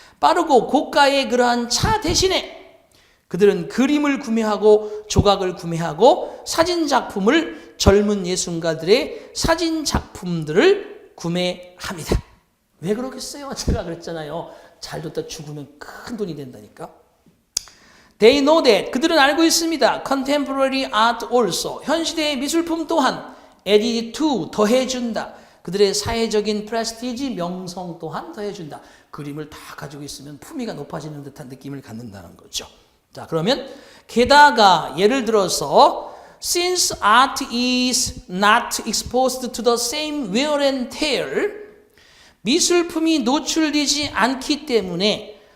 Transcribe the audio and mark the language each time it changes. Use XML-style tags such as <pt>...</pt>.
<ko>빠르고 고가의 그러한 차 대신에 그들은 그림을 구매하고 조각을 구매하고 사진 작품을 젊은 예술가들의 사진 작품들을 구매합니다. 왜 그러겠어요? 제가 그랬잖아요. 잘 뒀다 죽으면 큰 돈이 된다니까.</ko> <en>They know that</en> <ko>그들은 알고 있습니다.</ko> <en>Contemporary art also</en> <ko>현시대의 미술품 또한</ko> <en>added to</en> <ko>더해준다. 그들의 사회적인 프레스티지 명성 또한 더해준다. 그림을 다 가지고 있으면 품위가 높아지는 듯한 느낌을 갖는다는 거죠. 자, 그러면 게다가 예를 들어서</ko> <en>since art is not exposed to the same wear and tear</en> <ko>미술품이 노출되지 않기 때문에</ko>